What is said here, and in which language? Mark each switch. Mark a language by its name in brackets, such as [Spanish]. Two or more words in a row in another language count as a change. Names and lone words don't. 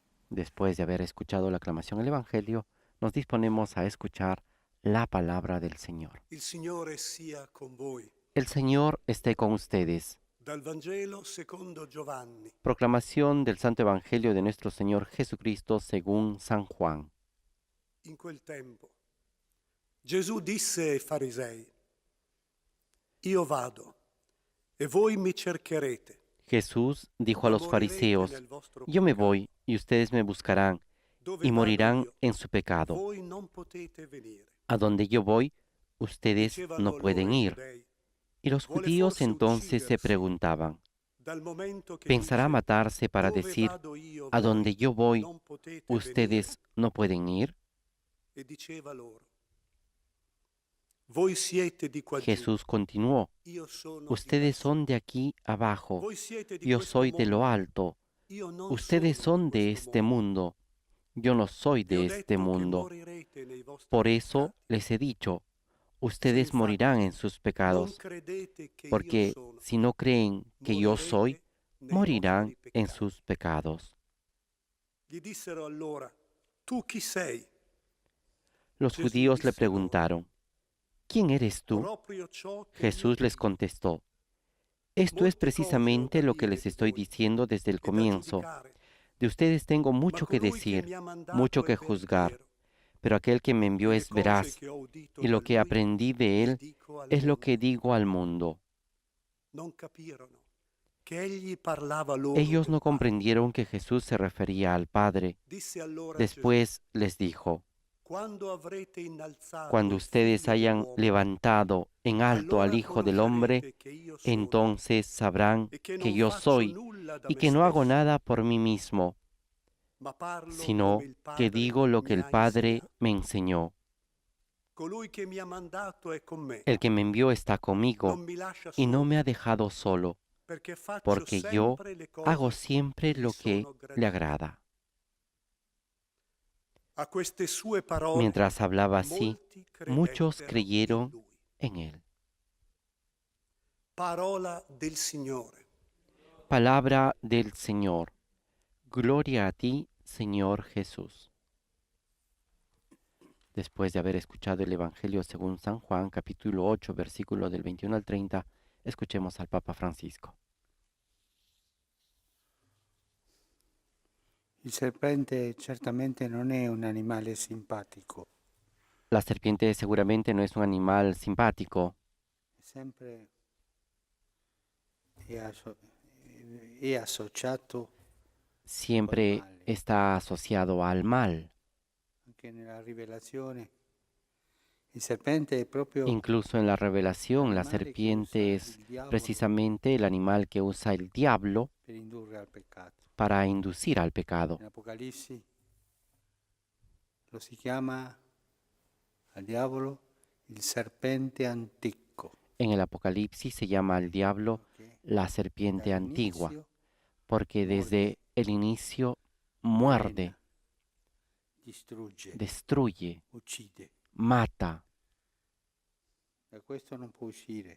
[Spanish] Después de haber escuchado la aclamación del Evangelio, nos disponemos a escuchar la palabra del Señor. [Italian] Il Signore sia con voi. [Spanish] El Señor esté con ustedes. [Italian] Dal Vangelo secondo Giovanni. [Spanish] Proclamación del Santo Evangelio de nuestro Señor Jesucristo según San Juan. [Italian] In quel tempo Gesù disse ai farisei: Io vado e voi mi cercherete, [Spanish] Jesús dijo a [Italian] ma [Spanish] los [Italian] morirete [Spanish] fariseos, [Italian] nel vostro [Spanish] yo me [Italian] peccato. [Spanish] voy y ustedes me buscarán [Italian] Dove [Spanish] y [Italian] vado [Spanish] morirán [Italian] io, [Spanish] en su pecado. [Italian] voi non potete venire. [Spanish] A donde yo voy, ustedes no [Italian] Dicevano allora [Spanish] pueden [Italian] i [Spanish] ir. [Italian] giudei: [Spanish] Y los [Italian] Vuole [Spanish] judíos [Italian] forse [Spanish] entonces se [Italian] uccidersi [Spanish] preguntaban, [Italian] dal momento che [Spanish] ¿pensará [Italian] dice: [Spanish] matarse para [Italian] Dove [Spanish] decir, [Italian] vado io, [Spanish] a [Italian] voi [Spanish] donde yo voy, [Italian] non potete venire? [Spanish] ustedes no pueden ir? [Italian] E diceva loro: Voi siete di qua giù, [Spanish] Jesús continuó, [Italian] io sono di [Spanish] ustedes [Italian] lassù. [Spanish] son de aquí abajo, [Italian] Voi siete di [Spanish] yo [Italian] questo [Spanish] soy de lo [Italian] mondo, [Spanish] alto, [Italian] io non [Spanish] ustedes [Italian] sono di [Spanish] son de [Italian] questo [Spanish] este [Italian] mondo. [Spanish] mundo, yo no soy [Italian] Vi ho [Spanish] de este [Italian] detto che [Spanish] mundo. [Italian] morirete nei vostri [Spanish] Por eso [Italian] peccati. [Spanish] les he dicho, [Italian] Se [Spanish] ustedes morirán [Italian] infatti [Spanish] en sus [Italian] non [Spanish] pecados, [Italian] credete che io [Spanish] porque [Italian] sono, [Spanish] si no creen que yo soy, [Italian] morirete nei [Spanish] morirán [Italian] vostri [Spanish] en [Italian] peccati. [Spanish] sus pecados. [Italian] Gli dissero allora: Tu chi sei? [Spanish] Los [Italian] Gesù [Spanish] judíos le [Italian] disse loro: [Spanish] preguntaron, ¿quién eres tú? [Italian] Proprio ciò che io [Spanish] Jesús les [Italian] dico. [Spanish] contestó, esto es [Italian] Molte cose ho da [Spanish] precisamente lo que [Italian] dire [Spanish] les [Italian] di [Spanish] estoy [Italian] voi [Spanish] diciendo desde el [Italian] e da [Spanish] comienzo. [Italian] giudicare, [Spanish] De ustedes tengo [Italian] ma [Spanish] mucho que [Italian] colui che [Spanish] decir, [Italian] mi ha [Spanish] mucho [Italian] mandato è [Spanish] que juzgar, [Italian] veritiero, [Spanish] pero aquel que me envió [Italian] e le [Spanish] es [Italian] cose [Spanish] veraz, [Italian] che ho udito [Spanish] y [Italian] da [Spanish] lo que [Italian] lui [Spanish] aprendí de [Italian] le [Spanish] él [Italian] dico al [Spanish] es lo que [Italian] mondo. [Spanish] digo al mundo. [Italian] Non capirono che egli parlava loro [Spanish] Ellos [Italian] del [Spanish] no [Italian] Padre. [Spanish] comprendieron que Jesús se refería al Padre. [Italian] Disse allora Gesù: [Spanish] Después les dijo, [Italian] Quando avrete innalzato [Spanish] cuando [Italian] il [Spanish] ustedes [Italian] figlio [Spanish] hayan [Italian] dell'uomo, [Spanish] levantado en alto al [Italian] allora [Spanish] Hijo del Hombre, [Italian] conoscerete che io sono [Spanish] entonces sabrán [Italian] e che [Spanish] que [Italian] non [Spanish] yo [Italian] faccio [Spanish] soy [Italian] nulla da [Spanish] y [Italian] me [Spanish] que no hago [Italian] stesso, [Spanish] nada por mí mismo, [Italian] ma parlo come [Spanish] sino [Italian] il [Spanish] que [Italian] Padre [Spanish] digo lo que [Italian] mi [Spanish] el [Italian] ha [Spanish] Padre [Italian] insegnato. [Spanish] me enseñó. [Italian] Colui che mi ha mandato è con me, [Spanish] El que me envió está [Italian] non [Spanish] conmigo [Italian] mi lascia [Spanish] y no me [Italian] solo, [Spanish] ha dejado solo, [Italian] perché faccio [Spanish] porque yo [Italian] sempre le [Spanish] hago [Italian] cose che [Spanish] siempre [Italian] gli [Spanish] lo que [Italian] sono [Spanish] le [Italian] gradite. [Spanish] agrada. [Italian] A queste sue parole [Spanish] Mientras hablaba así, [Italian] molti [Spanish] muchos [Italian] credettero in [Spanish] creyeron [Italian] lui. [Spanish] en él. [Italian] Parola del Signore. [Spanish] Palabra del Señor. Gloria a ti, Señor Jesús. Después de haber escuchado el Evangelio según San Juan, capítulo 8, versículo del 21 al 30, escuchemos al Papa Francisco. [Italian] Il serpente certamente non è un animale simpatico, [Spanish] La serpiente seguramente no es un animal simpático, [Italian] sempre è, è associato col [Spanish] siempre [Italian] male. [Spanish] está asociado al mal. [Italian] Anche nella rivelazione il serpente è proprio [Spanish] Incluso en la revelación, la [Italian] l'animale che usa [Spanish] serpiente es [Italian] il diavolo [Spanish] precisamente el animal que usa el diablo [Italian] per indurre al peccato. [Spanish] para inducir al pecado. [Italian] In Apocalisse lo si chiama al diavolo il serpente antico, [Spanish] En el Apocalipsis se llama al diablo [Italian] che [Spanish] la serpiente antigua, [Italian] dall'inizio [Spanish] porque [Italian] morde, [Spanish] desde el inicio [Italian] avvelena, [Spanish] muerde, [Italian] distrugge, [Spanish] destruye, [Italian] uccide. [Spanish] mata. [Italian] Da questo non può uscire.